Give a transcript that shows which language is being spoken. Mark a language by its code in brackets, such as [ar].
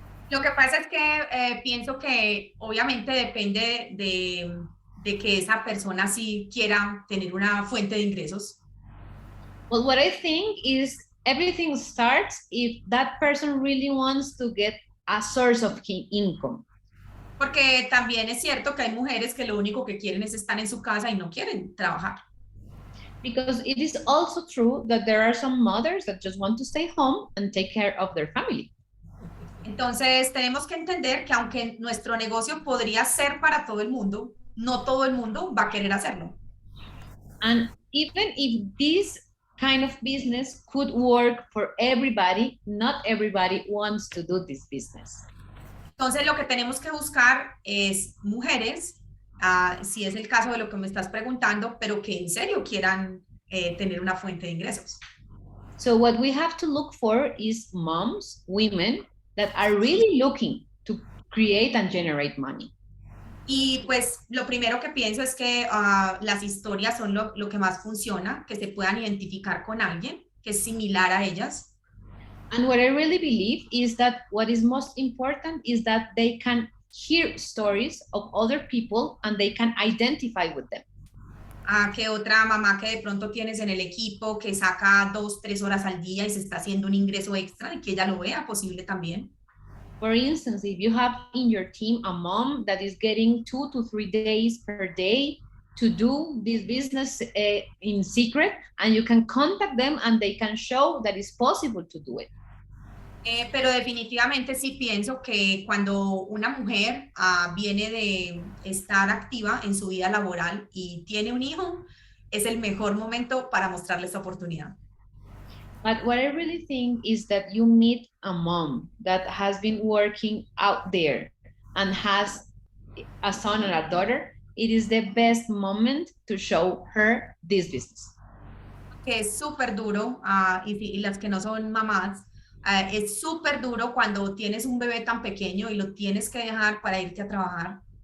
[es] Lo que pasa es que pienso que obviamente depende de que esa persona sí quiera tener una fuente de ingresos. [en] Well, what I think is everything starts if that person really wants to get a source of income. [es] Porque también es cierto que hay mujeres que lo único que quieren es estar en su casa y no quieren trabajar. [en] Because it is also true that there are some mothers that just want to stay home and take care of their family. [es] Entonces tenemos que entender que aunque nuestro negocio podría ser para todo el mundo, no todo el mundo va a querer hacerlo. [en] And even if this kind of business could work for everybody, not everybody wants to do this business. [es] Entonces lo que tenemos que buscar es mujeres, si es el caso de lo que me estás preguntando, pero que en serio quieran tener una fuente de ingresos. [en] So what we have to look for is moms, women that are really looking to create and generate money. [es] Y pues lo primero que pienso es que las historias son lo que más funciona, que se puedan identificar con alguien que es similar a ellas. [en] And what I really believe is that what is most important is that they can hear stories of other people and they can identify with them. [es] Que otra mamá que de pronto tienes en el equipo que saca 2-3 horas al día y se está haciendo un ingreso extra y que ella lo vea posible también. [en] For instance, if you have in your team a mom that is getting 2 to 3 days per day to do this business in secret, and you can contact them and they can show that it's possible to do it. [es] Pero definitivamente sí pienso que cuando una mujer viene de estar activa en su vida laboral y tiene un hijo, es el mejor momento para mostrarle esta oportunidad. [en] But what I really think is that you meet a mom that has been working out there and has a son or a daughter, it is the best moment to show her this business. [es] Que es súper duro, y las que no son mamás, Es súper duro cuando tienes un bebé tan pequeño y lo tienes que dejar para irte a trabajar.